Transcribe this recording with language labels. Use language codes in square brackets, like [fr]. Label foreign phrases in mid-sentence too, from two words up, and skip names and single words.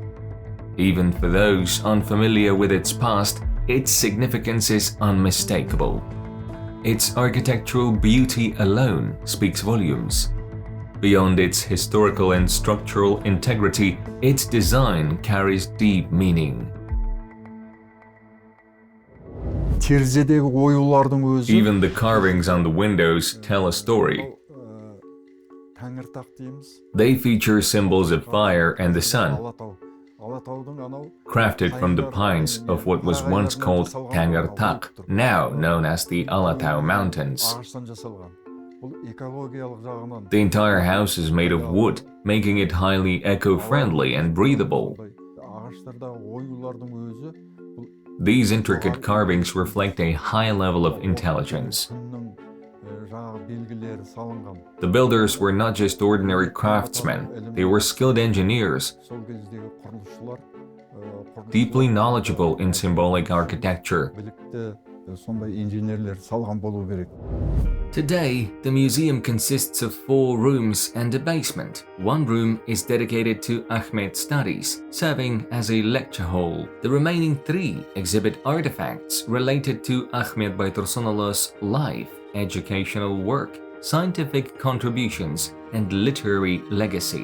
[en] Even for those unfamiliar with its past, its significance is unmistakable. Its architectural beauty alone speaks volumes. Beyond its historical and structural integrity, its design carries deep meaning. [kk] Терезедегі оюлардың өзі [en] Even the carvings on the windows tell a story. [kk] Тәңіртақ дейміз. [en] They feature symbols of fire and the sun, [kk] Алатаудың анау [en] crafted from the pines of what was once called Tangirtak, now known as the Alatau Mountains. [kk] ағаштан жасалған. Бұл экологиялық жағынан [en] The entire house is made of wood, making it highly eco-friendly and breathable. [kk] ағаштардағы оюлардың өзі бұл [en] These intricate carvings reflect a high level of intelligence. [kk] күннің жаңағы белгілері салынған. [en] The builders were not just ordinary craftsmen, they were skilled engineers, [kk] Сол кездегі құрылысшылар [en] deeply knowledgeable in symbolic architecture. [kk] білікті сондай инженерлер салған болу керек. [en] Today, the museum consists of 4 rooms and a basement. One room is dedicated to Akhmet's studies, serving as a lecture hall. The remaining 3 exhibit artifacts related to Akhmet Baitursynuly's life, educational work, scientific contributions, and literary legacy.